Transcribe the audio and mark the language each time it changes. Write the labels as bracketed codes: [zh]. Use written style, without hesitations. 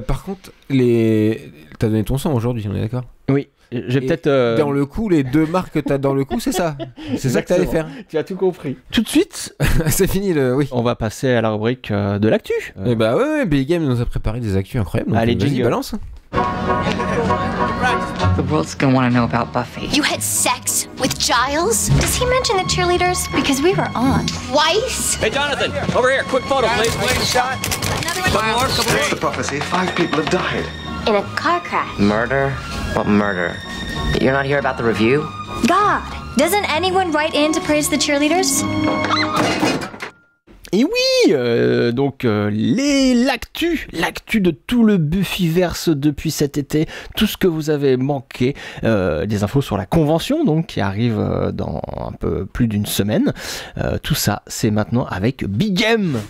[fr] Par contre, t'as donné ton sang aujourd'hui, on est d'accord ? Oui. J'ai peut-être. Dans le coup, les 2 marques que t'as dans le coup, c'est ça. C'est ça que t'allais faire. Tu as tout compris. Tout de suite, c'est fini oui. On va passer à la rubrique de l'actu. Et ouais, Big Game nous a préparé des actus incroyables. Allez, vas-y, balance. [en] The world's gonna want to know about Buffy. You had sex with Giles? Does he mention the cheerleaders? Because we were on twice. Hey, Jonathan, over here. Quick photo, please. Shot. Another one. What's the prophecy? 5 people have died. In a car crash. Murder? What murder? You're not here about the review? God, doesn't anyone write in to praise the cheerleaders? [fr] Et oui, donc l'actu de tout le Buffyverse depuis cet été, tout ce que vous avez manqué, des infos sur la convention donc qui arrive dans un peu plus d'une semaine, tout ça c'est maintenant avec Big M.